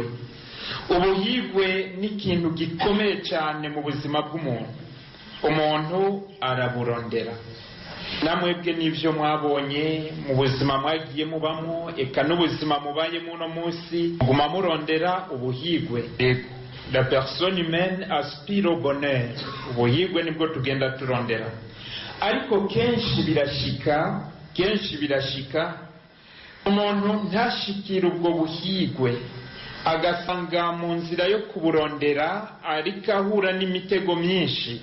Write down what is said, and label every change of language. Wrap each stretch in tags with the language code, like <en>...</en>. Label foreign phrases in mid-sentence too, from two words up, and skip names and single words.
<rn>Ubuhigwe ni ikintu gikomeye cyane mu buzima bw'umuntu. Umuntu araburondera. Namwebwe n'ivyo mwabonye mu buzima mwagiye mubamo, eka n'ubuzima mubayemo uno munsi, muguma murondera ubuhigwe.</rn> <fr>La personne humaine aspire au bonheur.</fr> <rn>Ubuhigwe nibwo tugenda turondera. Ariko kenshi birashika umuntu ntashikira ubwo buhigwe, agasanga mu nzira yo kuburondera ariko ahura n'imitego myinshi.</rn>